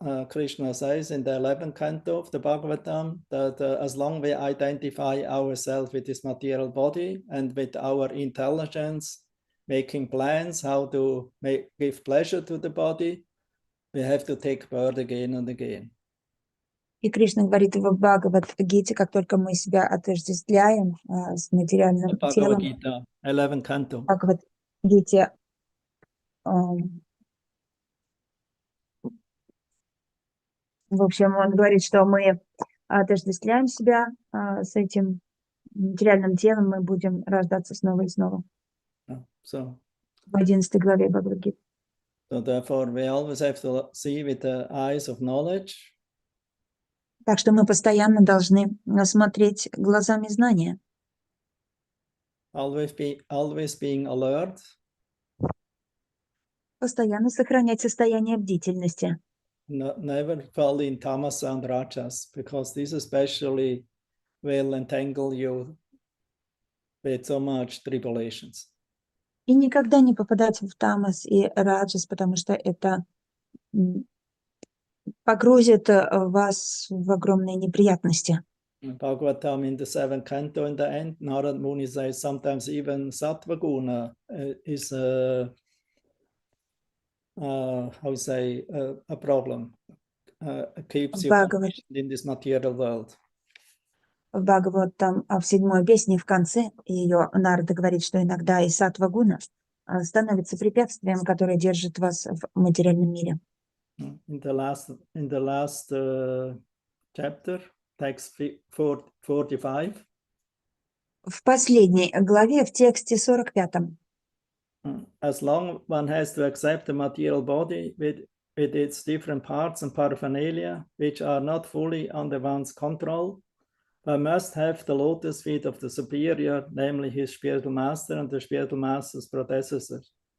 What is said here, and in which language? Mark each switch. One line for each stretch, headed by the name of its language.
English: Krishna says in the 11th canto of the Bhagavatam that as long we identify ourselves with this material body and with our intelligence, making plans how to give pleasure to the body, we have to take birth again and again.
Russian: И Кришна говорит в Бхагавад-гите, как только мы себя отождествляем с материальным телом,
English: 11th canto.
Russian: Бхагавад-гите, в общем, он говорит, что мы отождествляем себя с этим материальным телом, мы будем рождаться снова и снова.
English: So,
Russian: в 11 главе Бхагавад-гиты.
English: So therefore, we always have to see with the eyes of knowledge.
Russian: Так что мы постоянно должны смотреть глазами знания.
English: Always being alert.
Russian: Постоянно сохранять состояние бдительности.
English: Never fall in tamas and rajas, because this especially will entangle you with so much tribulations.
Russian: И никогда не попадать в тамас и раджас, потому что это погрузит вас в огромные неприятности.
English: Bhagavatam in the 7th canto in the end, Narad Muni says sometimes even sattva guna is how say a problem. Keeps you in this material world.
Russian: В Бхагаватам, в 7-й песне в конце ее Нарада говорит, что иногда и саттва гуна становится препятствием, которое держит вас в материальном мире.
English: In the last chapter, text 45.
Russian: В последней главе, в тексте 45.
English: As long one has to accept the material body with its different parts and paraphernalia, which are not fully under one's control, one must have the lotus feet of the superior, namely his spiritual master and the spiritual master's predecessors.